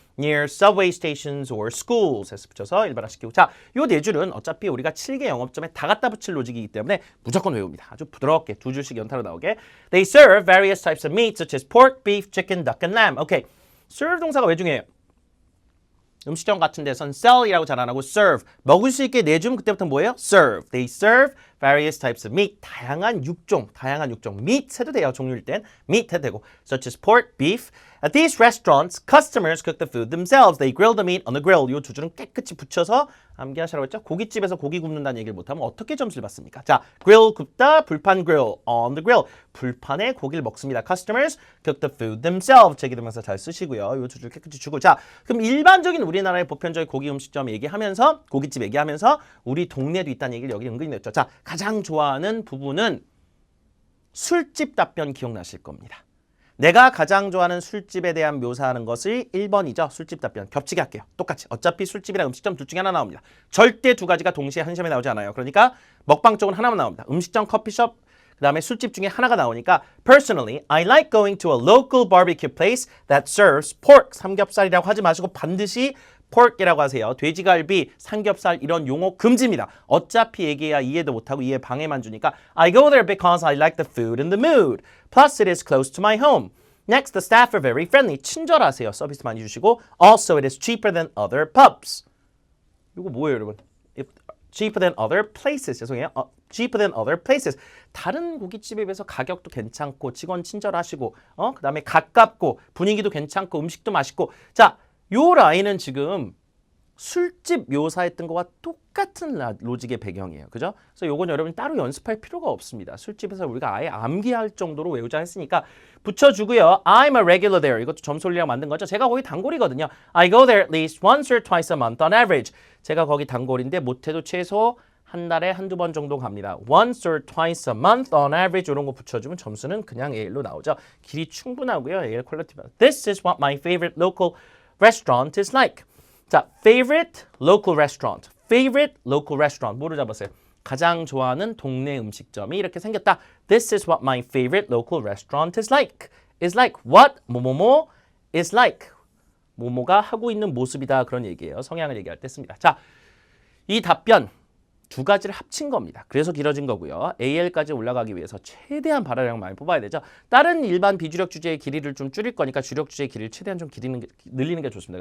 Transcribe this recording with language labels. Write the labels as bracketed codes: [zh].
[en] Near subway stations or schools [ko] 해서 붙여서 일반화시키고 자, 요 네 줄은 어차피 우리가 7개 영업점에 다 갖다 붙일 로직이기 때문에 무조건 외웁니다. 아주 부드럽게 두 줄씩 연타로 나오게. [en] They serve various types of meat such as pork, beef, chicken, duck, and lamb. [ko] 오케이. serve 동사가 왜 중요해요? 음식점 같은 데선 sell이라고 잘 안 하고 serve. 먹을 수 있게 내주면 그때부터 뭐예요? [en] serve. They serve various types of meat. [ko] 다양한 육종. meat 해도 돼요. 종류일 땐 meat 해도 되고. [en] Such as pork, beef. At these restaurants, customers cook the food themselves. They grill the meat on the grill. [ko] 이 두 줄은 깨끗이 붙여서 암기하시라고 했죠. 고깃집에서 고기 굽는다는 얘기를 못하면 어떻게 점수를 받습니까? 자, grill 굽다, 불판 grill, [en] on the grill. [ko] 불판에 고기를 먹습니다. [en] Customers cook the food themselves. [ko] 제기되면서 잘 쓰시고요. 이 두 줄 깨끗이 주고. 자, 그럼 일반적인 우리나라의 보편적인 고기 음식점 얘기하면서 고깃집 얘기하면서 우리 동네도 있다는 얘기를 여기 은근히 냈죠. 자, 가장 좋아하는 부분은 술집 답변 기억나실 겁니다. 내가 가장 좋아하는 술집에 대한 묘사하는 것이 1번이죠. 술집 답변. 겹치게 할게요. 똑같이. 어차피 술집이랑 음식점 둘 중에 하나 나옵니다. 절대 두 가지가 동시에 한 시험에 나오지 않아요. 그러니까 먹방 쪽은 하나만 나옵니다. 음식점, 커피숍, 그 다음에 술집 중에 하나가 나오니까 [en] Personally, I like going to a local barbecue place that serves pork. [ko] 삼겹살이라고 하지 마시고 반드시 pork이라고 하세요. 돼지갈비, 삼겹살 이런 용어 금지입니다. 어차피 얘기해야 이해도 못하고 이해 방해만 주니까 [en] I go there because I like the food and the mood. Plus it is close to my home. Next, the staff are very friendly. [ko] 친절하세요. 서비스 많이 주시고 [en] Also it is cheaper than other pubs. [ko] 이거 뭐예요, 여러분? [en] Cheaper than other places. [ko] 죄송해요. [en] Cheaper than other places. [ko] 다른 고깃집에 비해서 가격도 괜찮고 직원 친절하시고 그 다음에 가깝고 분위기도 괜찮고 음식도 맛있고 자, 요 라인은 지금 술집 묘사했던 거와 똑같은 로직의 배경이에요. 그죠? 그래서 요건 여러분 따로 연습할 필요가 없습니다. 술집에서 우리가 아예 암기할 정도로 외우자 했으니까 붙여주고요. [en] I'm a regular there. [ko] 이것도 점수 올리려고 만든 거죠. 제가 거기 단골이거든요. [en] I go there at least once or twice a month on average. [ko] 제가 거기 단골인데 못해도 최소 한 달에 한두 번 정도 갑니다. [en] Once or twice a month on average [ko] 이런 거 붙여주면 점수는 그냥 A로 나오죠. 길이 충분하고요. A 퀄리티. [en] This is what my favorite local restaurant is like. 자, favorite local restaurant. favorite local restaurant. [ko] 뭐를 잡았어요? 가장 좋아하는 동네 음식점이 이렇게 생겼다. [en] This is what my favorite local restaurant is like. is like what? [ko] 뭐뭐뭐 [en] is like. [ko] 뭐뭐가 하고 있는 모습이다. 그런 얘기예요. 성향을 얘기할 때 씁니다. 자, 이 답변 두 가지를 합친 겁니다. 그래서 길어진 거고요. AL까지 올라가기 위해서 최대한 발화량 많이 뽑아야 되죠. 다른 일반 비주력 주제의 길이를 좀 줄일 거니까 주력 주제의 길이를 최대한 좀 늘리는 게 좋습니다.